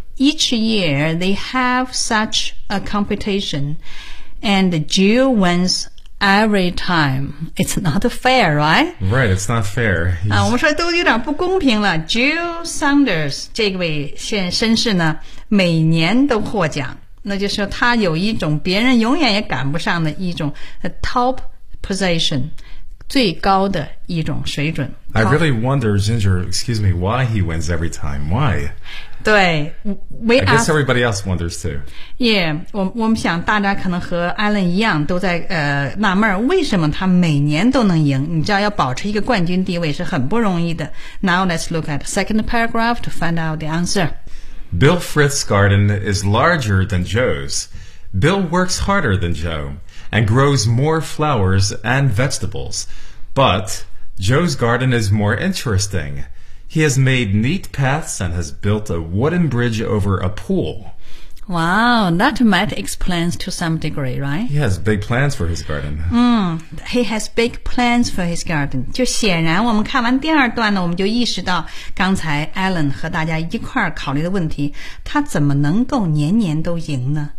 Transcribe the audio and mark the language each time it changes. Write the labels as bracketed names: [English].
[English] Each year they have such a competition, and the Jew wins every time. It's not fair, right? Right, it's not fair. [Chinese] 啊，我们说都有点不公平了。 Jew Saunders 这位绅士呢，每年都获奖，那就是他有一种别人永远也赶不上的一种 [English] top position。 [Chinese] 最高的一种水准。 [English] I really wonder, Ginger, excuse me, why he wins every time. Why? [Chinese] 对 [English] I guess everybody else wonders too. [Chinese] Yeah, 我们想大家可能和 Alan 一样都在纳闷为什么他每年都能赢。你知道要保持一个冠军地位是很不容易的。 [English] Now let's look at the second paragraph to find out the answer. Bill Frith's garden is larger than Joe's. Bill works harder than Joe. And grows more flowers and vegetables. But Joe's garden is more interesting. He has made neat paths and has built a wooden bridge over a pool. Wow, that might explain to some degree, right? He has big plans for his garden. He has big plans for his garden. [Chinese] 就显然我们看完第二段呢，我们就意识到刚才 Alan 和大家一块儿考虑的问题，他怎么能够年年都赢呢？